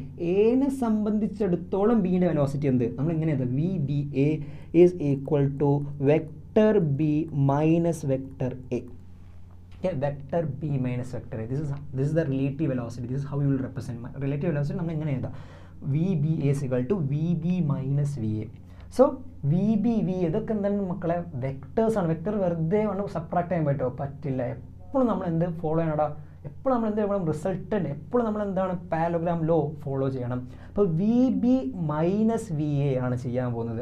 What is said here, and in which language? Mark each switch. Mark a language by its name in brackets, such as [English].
[Malayalam] A നെ സംബന്ധിച്ചിടത്തോളം B യുടെ വെലോസിറ്റി എന്ത്? നമ്മൾ ഇങ്ങനെ എഴുതാം. [English] VBA is equal to vector B minus vector A. Okay, vector B minus vector A. This is the relative velocity. This is how you will represent relative velocity. [Malayalam] നമ്മൾ ഇങ്ങനെ എഴുതാം. [English] VBA is equal to VB minus VA. [Malayalam] So VB V ഇതൊക്കെ എന്താണ് മക്കളെ? Vectors ആണ്. Vector വെറുതെ subtract ചെയ്യാൻ പറ്റില്ല. എപ്പോഴും നമ്മൾ എന്ത് ഫോളോ ചെയ്യണടാ? എപ്പോഴും നമ്മൾ എന്ത് ചെയ്യണം? റിസൾട്ടൻ്റ് എപ്പോഴും നമ്മൾ എന്താണ്? പാരലോഗ്രാം ലോ ഫോളോ ചെയ്യണം. അപ്പോൾ VB മൈനസ് VA ആണ് ചെയ്യാൻ പോകുന്നത്.